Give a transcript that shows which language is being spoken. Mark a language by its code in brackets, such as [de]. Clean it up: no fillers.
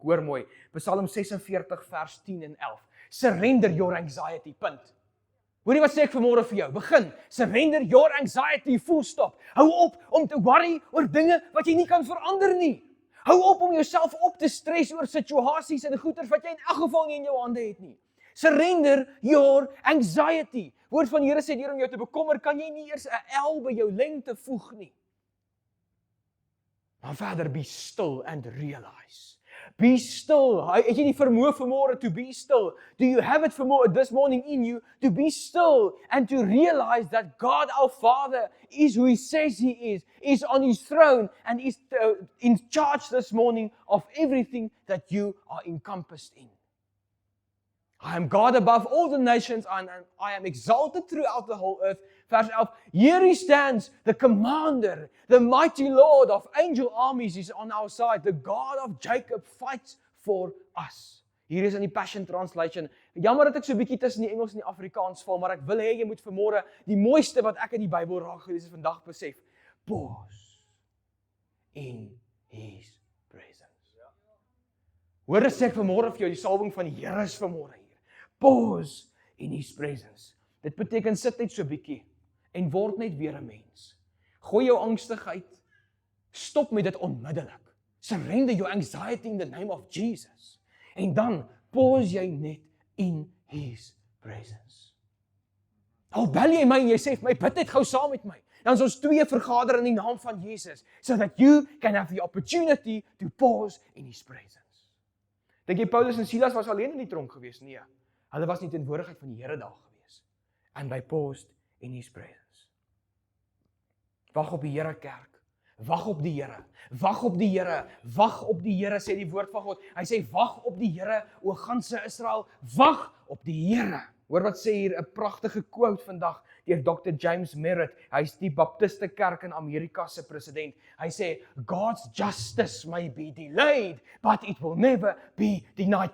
[af] Hoor mooi, Psalm 46 vers 10 en 11. [en] Surrender your anxiety, [af] punt. Hoorie wat sê ek vanmôre vir jou? Begin, [en] surrender your anxiety, full stop. [af] Hou op om te worry oor dinge wat jy nie kan verander nie. Hou op om jouself op te stres oor situasies en goeters wat jy in elk geval nie in jou hande het nie. [en] Surrender your anxiety. [af] Woord van die Here sê deur om jou te bekommer, kan jy nie eers 'n L by jou lengte voeg nie. Maar verder, [en] be still and realize. Be still. [af] Het jy die vermoë vanmôre [en] to be still? Do you have it this morning in you to be still and to realize that God our Father is who He says He is on His throne and is in charge this morning of everything that you are encompassed in. I am God above all the nations and I am exalted throughout the whole earth. [af] Vers 11, [en] here He stands, the commander, the mighty Lord of angel armies is on our side. The God of Jacob fights for us. [af] Hier is in die Passion Translation. Jammer dat ek so 'n bietjie tussen die Engels en die Afrikaans val, maar ek wil hê jy moet vanmôre die mooiste wat ek in die Bybel raak gelees het vandag besef. [en] Pause in His presence. [af] Hoor as ek vanmôre vir jou die salwing van die Here is vanmôre hier. [en] Pause in His presence. [af] Dit beteken sit net so 'n bietjie en word net weer 'n mens. Gooi jou angstigheid, stop met dit onmiddellik. [en] Surrender your anxiety in the name of Jesus. [af] En dan pause jy net [en] in His presence. [af] Al bel jy my en jy sê vir my, bid net gou saam met my. Dan is ons twee vergader in die naam van Jesus, [en] so that you can have the opportunity to pause in His presence. [af] Dink jy Paulus en Silas was alleen in die tronk gewees? Nee, hulle was nie teenwoordigheid van die Here daar gewees. [en] And they paused in His presence. [af] Wag op die Here, kerk. Wag op die Here. Wag op die Here. Wag op die Here, sê die woord van God. Hy sê wag op die Here, o ganse Israel. Wag op die Here. Hoor wat sê hier 'n pragtige quote vandag deur Dr. James Merritt. Hy's die Baptiste Kerk in Amerika se president. Hy sê [en] God's justice may be delayed, but it will never be denied.